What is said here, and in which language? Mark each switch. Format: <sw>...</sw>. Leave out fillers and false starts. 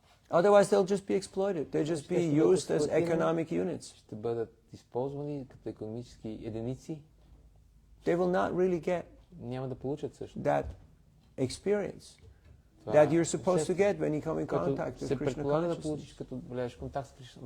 <en>Otherwise they'll just be exploited. They'll just be used as economic units.</en> <bg>Ще бъдат използвани като икономически единици.</bg> <en>They will not really get</en> <bg>няма да получат също</bg> <en>that experience that you're supposed to get when you come in contact with Krishna consciousness.</en>